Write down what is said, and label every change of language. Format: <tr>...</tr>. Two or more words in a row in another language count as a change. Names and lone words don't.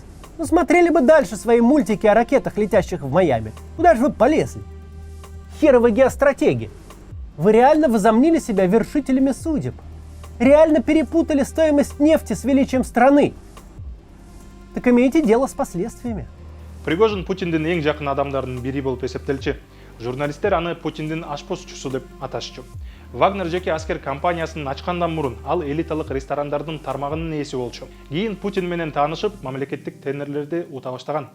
<ru>Ну смотрели бы дальше свои мультики о ракетах, летящих в Майами. Куда же вы полезли? Херовы геостратеги. Вы реально возомнили себя вершителями судеб. Реально перепутали стоимость нефти с величием страны. Так имейте дело с последствиями.</ru> <ky>Пригожин Путиндин эң жакын адамдардын бири болуп эсептелчү. Журналисттер аны Путиндин ашпозчусу деп аташчу. Вагнер жеке аскер компаниясын ачкандан мурун ал элиталык ресторандардын тармагынын ээси болчу. Кийин Путин менен таанышып, мамлекеттик тендерлерди ута баштаган.</ky>